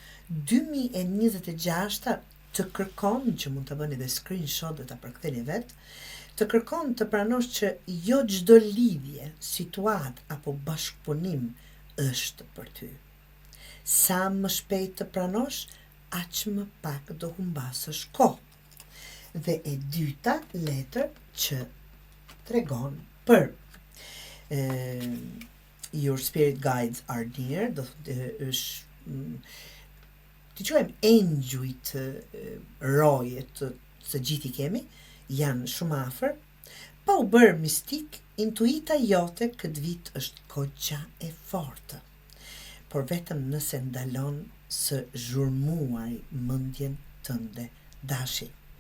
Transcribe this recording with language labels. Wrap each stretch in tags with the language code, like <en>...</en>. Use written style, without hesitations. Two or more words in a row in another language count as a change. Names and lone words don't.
<sq>2026 të kërkon, që mund të bëni dhe screenshot dhe të përktheni vetë, të kërkon të pranosh që jo çdo lidhje, situatë apo bashkëpunim është për ty. Sa më shpejt të pranosh, aq më pak do humbasësh kohë. Dhe e dyta letër që tregon për</sq> <en>your spirit guides are near,</en> <sq>do të quajmë engjujt rojet se gjithi kemi, janë shumë afër, pa u bërë mistik, intuita jote këtë vit është goxha e fortë, por vetëm nëse ndalon së zhurmuari mendjen tënde dashi.</sq>